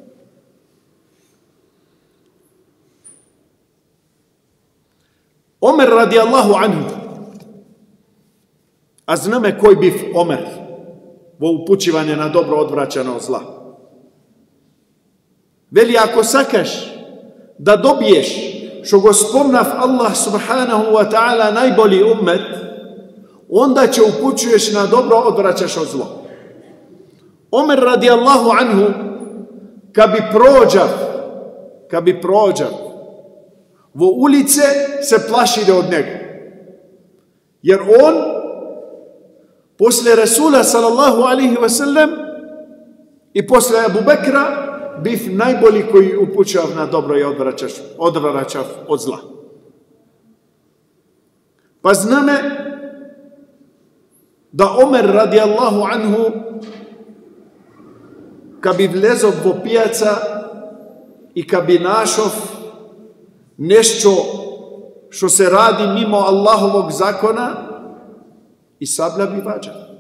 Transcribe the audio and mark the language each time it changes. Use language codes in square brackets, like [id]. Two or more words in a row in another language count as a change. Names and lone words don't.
[ar] Omer رضي الله عنه. [bs] A zname koji biv Omer vo upućivanje na dobro odvraćano od zla. Veli, ako sakaš da dobiješ, što go spomnav Allah [ar] سبحانه وتعالى [bs] najbolji ummet, onda će upućuješ na dobro, odvraćaš od zlo. Omer [ar] رضي الله عنه, [bs] kad bi prođav vo ulice, se plašide od njega. Jer on, posle Rasula [ar] صلى الله عليه وسلم [bs] i posle Abu Bekra, biv najbolji koji upućav na dobro i odvraćav od zla. Pa zname da Omer [ar] رضي الله عنه, [bs] kad bi vlezao vo pijaca i kad bi našao nešto što se radi mimo Allahovog zakona, i sablja bi vađa.